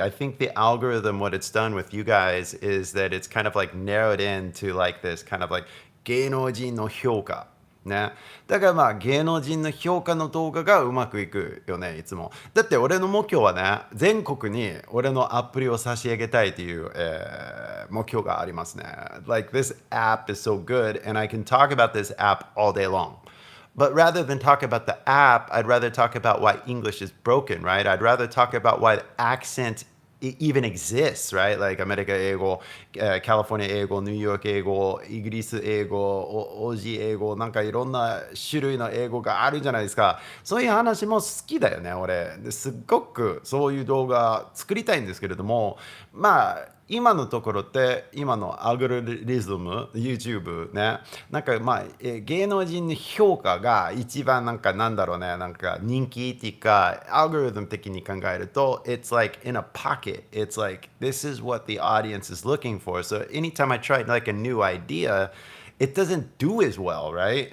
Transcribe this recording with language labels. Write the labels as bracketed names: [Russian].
[English] I think the algorithm, what it's done with you guys is that it's kind of like narrowed into like this kind of like [Japanese] 芸能人の評価ね、だからまあ芸能人の評価の動画がうまくいくよねいつもだって俺の目標はね全国に俺のアプリを差し上げたいという、目標がありますね [English] Like this app is so good and I can talk about this app all day long But rather than talk about the app, I'd rather talk about why English is broken, right? I'd rather talk about why the accent even exists, right? [Japanese] Like アメリカ英語、カリフォルニア英語、ニューヨーク英語、イギリス英語、オージー英語、なんかいろんな種類の英語があるじゃないですか。そういう話も好きだよね、俺。ですっごくそういう動画作りたいんですけれども、まあ、今のところって今のアルゴリズム YouTube ね、なんか芸能人の評価が一番なんだろうね、なんか人気っていうかアルゴリズム的に考えると [English] it's like in a pocket, it's like this is what the audience is looking for, so anytime I try like a new idea it doesn't do as well, right?